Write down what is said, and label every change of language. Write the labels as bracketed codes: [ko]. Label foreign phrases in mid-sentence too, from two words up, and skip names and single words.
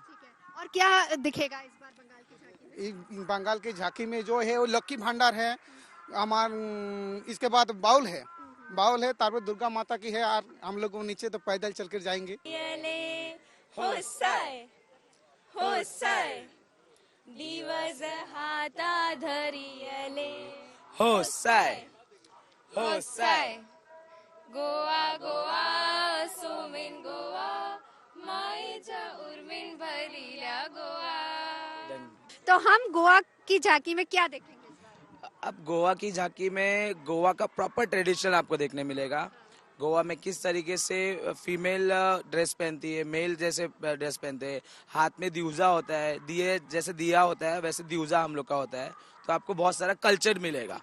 [hi] ठीक है, और क्या दिखेगा इस बार बंगाल की झांकी में? बंगाल की झांकी में जो है वो लक्की भंडार है इसके बाद बाउल है, तारपरे दुर्गा माता की है, और हम लोग नीचे तो पैदल चल कर जाएंगे। [kok] दिवस हाता धरियले होसाय गोवा सोमेन गोवा मायेच्या उर्मिन भरिल्या गोवा। [hi] तो हम गोवा की झांकी में क्या देखेंगे? अब गोवा की झांकी में गोवा का प्रॉपर ट्रेडिशन आपको देखने मिलेगा। गोवा में किस तरीके से फीमेल ड्रेस पहनती है, मेल जैसे ड्रेस पहनते हैं, हाथ में दिउजा होता है, दिए जैसे दिया होता है वैसे दिउजा हम लोग का होता है, तो आपको बहुत सारा कल्चर मिलेगा।